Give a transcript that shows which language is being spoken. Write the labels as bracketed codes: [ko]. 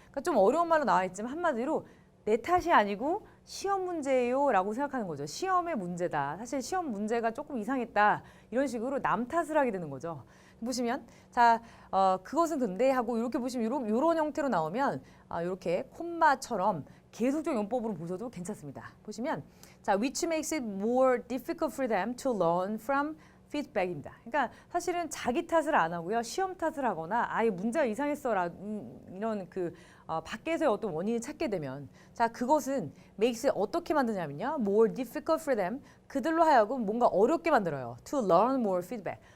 [ko] 그러니까 좀 어려운 말로 나와 있지만 한마디로 내 탓이 아니고 시험 문제예요 라고 생각하는 거죠. 시험의 문제다. 사실 시험 문제가 조금 이상했다. 이런 식으로 남 탓을 하게 되는 거죠. 보시면 자 그것은 근데 하고 이렇게 보시면 이런 형태로 나오면 이렇게 콤마처럼 계속적 용법으로 보셔도 괜찮습니다. [en] 보시면 자 which makes it more difficult for them to learn from feedback입니다. [ko] 그러니까 사실은 자기 탓을 안 하고요. 시험 탓을 하거나 아예 문제가 이상했어라 이런 그 밖에서의 어떤 원인을 찾게 되면 자 그것은 [en] makes it [ko] 어떻게 만드냐면요. [en] more difficult for them [ko] 그들로 하여금 뭔가 어렵게 만들어요. [en] to learn more feedback.